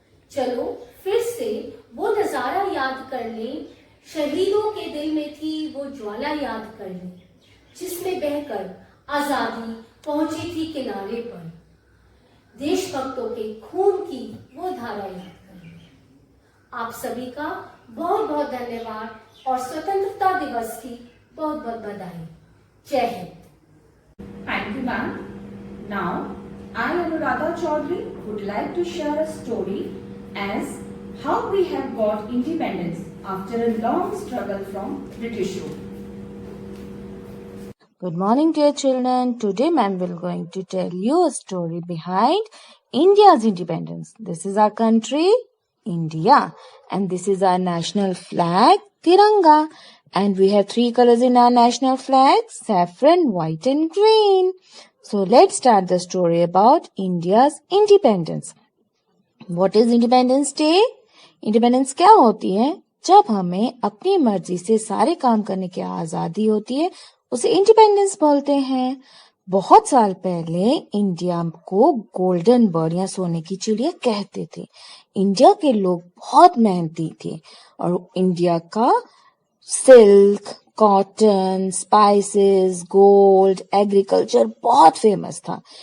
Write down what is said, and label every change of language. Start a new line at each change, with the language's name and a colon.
Hindi: चलो फिर से वो नजारा याद कर लें, शहीदों के दिल में थी वो ज्वाला याद कर लें, जिसमें बहकर आजादी पहुंची थी किनारे पर। देशभक्तों के खून की वो धारा याद कर लें। आप सभी का बहुत बहुत धन्यवाद और स्वतंत्रता दिवस की बहुत बहुत बधाई। जय Hind.
English: Thank you, ma'am. Now, I, Anuradha Chaudhary, would like to share a story as how we have got independence after a long struggle from British rule. Good morning, dear children. Today, ma'am will going to tell you a story behind India's independence. This is our country, India, and this is our national flag, Tiranga. And we have 3 colors in our national flag, saffron, white and green. So let's start the story about India's independence. What is Independence Day?
Hindi: Independence क्या होती है? जब हमें अपनी मर्जी से सारे काम करने की आजादी होती है, उसे इंडिपेंडेंस बोलते हैं। बहुत साल पहले इंडिया को गोल्डन बर्ड या सोने की चिड़िया कहते थे। इंडिया के लोग बहुत मेहनती थे और इंडिया का silk, cotton, spices, gold, agriculture बहुत फेमस था।